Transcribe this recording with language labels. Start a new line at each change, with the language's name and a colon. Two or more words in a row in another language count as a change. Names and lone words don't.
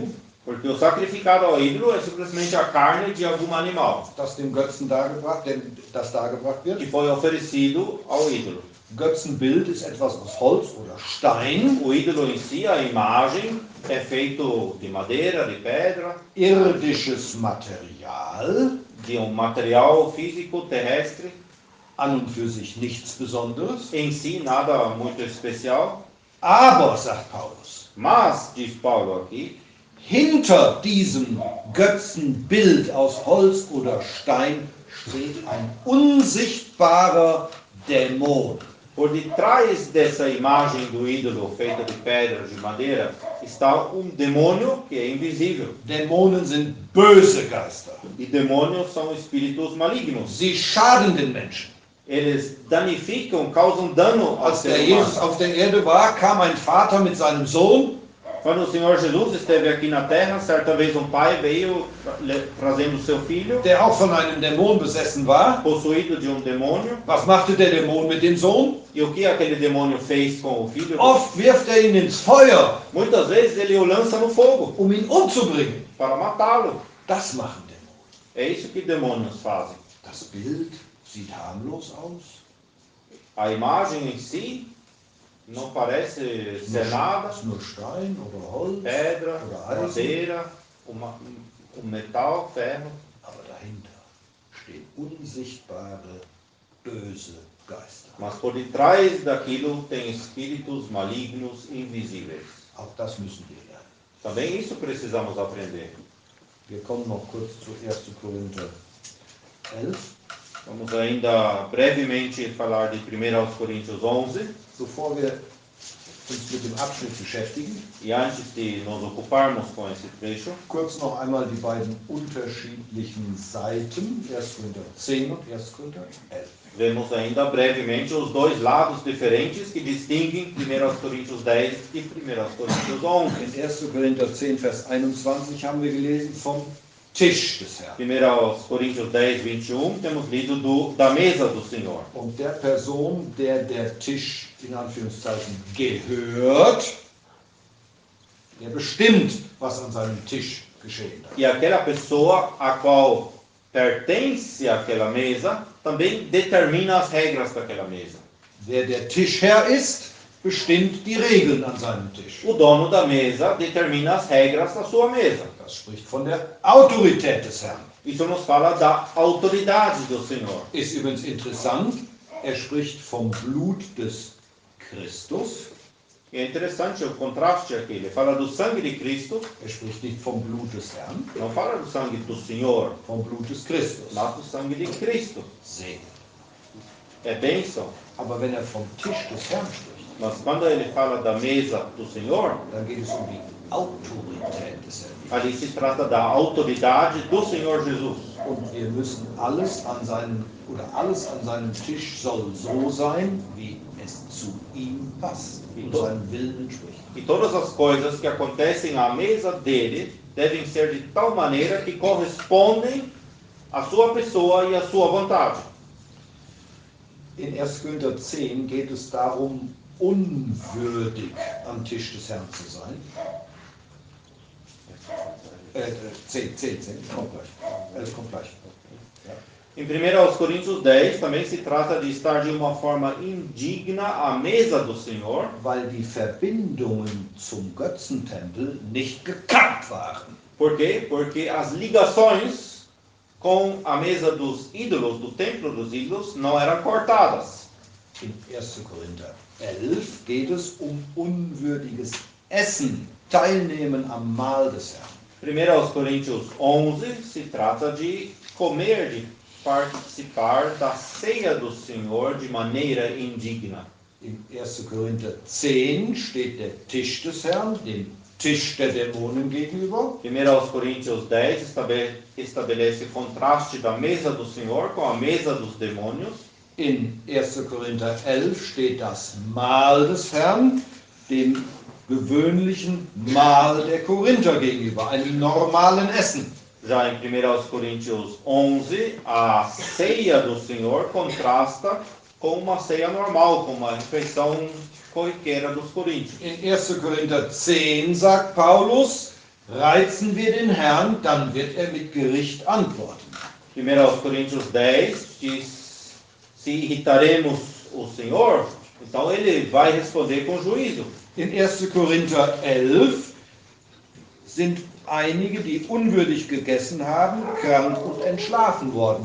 Portuguese: Porque o sacrificado ao ídolo é simplesmente a carne de algum animal
German: das dem Götzen dargebracht
Portuguese: que
German: wird.
Portuguese: foi oferecido ao ídolo.
German: Götzenbild ist etwas aus Holz oder Stein,
Portuguese: O ídolo em si, a imagem, é feito de madeira, de pedra,
German: irdisches Material,
Portuguese: de um material físico terrestre,
German: an und für sich nichts Besonderes.
Portuguese: em si nada muito especial.
German: Aber, sagt Paulus,
Portuguese: Mas, diz Paulo aqui,
German: hinter diesem Götzenbild aus Holz oder Stein steht ein unsichtbarer Dämon.
Portuguese: por detrás dessa imagem do ídolo feita de pedra, de madeira, está um demônio que é invisível.
German: Dämonen sind böse Geister.
Portuguese: E demônios são espíritos malignos.
German: Sie schaden den Menschen.
Portuguese: Eles danificam, causam dano ao
German: Als der
Portuguese: ser
German: Jesus
Portuguese: humano.
German: auf der Erde war, kam ein Vater mit seinem Sohn
Portuguese: Quando o Senhor Jesus esteve aqui na terra, certa vez um pai veio trazendo seu filho,
German: der auch von einem Dämon besessen war.
Portuguese: possuído de um demônio.
German: Was machte der Dämon mit dem Sohn?
Portuguese: E o que aquele demônio fez com o filho?
German: Oft wirft er ihn ins Feuer,
Portuguese: Muitas vezes ele o lança no fogo
German: um ihn umzubringen.
Portuguese: para matá-lo.
German: Das machen Dämonen.
Portuguese: É isso que demônios fazem.
German: Das Bild sieht harmlos aus.
Portuguese: A imagem em si não parece ser nada.
German: Ist nur Stein oder Holz
Portuguese: Pedra,
German: oder Eisen.
Portuguese: madeira, metal, ferro.
German: Aber dahinter stehen unsichtbare, böse Geister.
Portuguese: Mas por detrás daquilo tem espíritos malignos invisíveis.
German: Auch das müssen wir lernen.
Portuguese: Também isso precisamos aprender.
German: Wir kommen noch kurz zu 1. Korinther 11.
Portuguese: Vamos ainda brevemente falar de 1 Coríntios 11.
German: Bevor wir uns mit dem Abschnitt beschäftigen,
Portuguese: E antes de nos ocuparmos com esse trecho,
German: kurz noch einmal die beiden unterschiedlichen Seiten, 1. Korinther 10 und 1. Korinther 11.
Portuguese: vemos ainda brevemente os dois lados diferentes que distinguem 1 Coríntios 10 e 1 Coríntios 11.
German: In 1. Korinther 10, Vers 21 haben wir gelesen vom Tisch des Herrn
Portuguese: 1 Coríntios 10, 21, temos lido da mesa do Senhor.
German: und der Person, der Tisch in Anführungszeichen gehört, der bestimmt, was an seinem Tisch geschehen darf.
Portuguese: E aquela pessoa a qual pertence àquela mesa também determina as regras daquela mesa.
German: Wer der Tischherr ist, bestimmt die Regeln an seinem Tisch.
Portuguese: O dono da mesa determina as regras da sua mesa.
German: Das spricht von der Autorität des Herrn.
Portuguese: Isso nos fala da autoridade do Senhor.
German: Ist übrigens interessant, er spricht vom Blut des Christus,
Portuguese: E é interessante o contraste aqui. Ele fala do sangue de Cristo,
German: er spricht nicht vom Blut des Herrn,
Portuguese: não fala do sangue do Senhor,
German: vom Blut des Christus.
Portuguese: mas do sangue de Cristo.
German: Segen.
Portuguese: É bênção.
German: Aber wenn er vom Tisch des Herrn spricht,
Portuguese: Mas quando ele fala da mesa do Senhor,
German: dann geht es um die Autorität des Herrn.
Portuguese: ali se trata da autoridade do Senhor Jesus.
German: Und wir müssen alles an seinem Tisch soll so sein, wie es zu ihm passt und seinem Willen entspricht.
Portuguese: E todas as coisas que acontecem à mesa dele devem ser de tal maneira que correspondem à sua pessoa e à sua vontade.
German: In 1. Korinther 10 geht es darum, unwürdig am Tisch des Herrn zu sein. 10, kommt gleich. 11 kommt gleich. Ja.
Portuguese: Em 1 Coríntios 10 também se trata de estar de uma forma indigna à mesa do Senhor,
German: weil die Verbindungen zum Götzentempel nicht gekappt waren.
Portuguese: Por quê? Porque as ligações com a mesa dos ídolos, do templo dos ídolos, não eram cortadas.
German: In 1. Korinther 11 geht es unwürdiges Essen, Teilnehmen am Mahl des Herrn.
Portuguese: 1 Coríntios 11 se trata de comer, de participar da ceia do Senhor de maneira indigna.
German: In 1. Korinther 10 steht der Tisch des Herrn, dem Tisch der Dämonen gegenüber.
Portuguese: 1 Coríntios 10 estabelece o contraste da mesa do Senhor com a mesa dos demônios.
German: In 1. Korinther 11 steht das Mahl des Herrn, dem gewöhnlichen Mahl der Korinther gegenüber, einem normalen Essen.
Portuguese: Já em 1 Coríntios 11, a ceia do Senhor contrasta com uma ceia normal, com uma refeição corriqueira dos coríntios.
German: In 1. Korinther 10 sagt Paulus, reizen wir den Herrn, dann wird er mit Gericht antworten.
Portuguese: 1 Coríntios 10 diz, se irritaremos o Senhor, então ele vai responder com juízo.
German: In 1. Korinther 11 sind einige, die unwürdig gegessen haben, krank und entschlafen worden.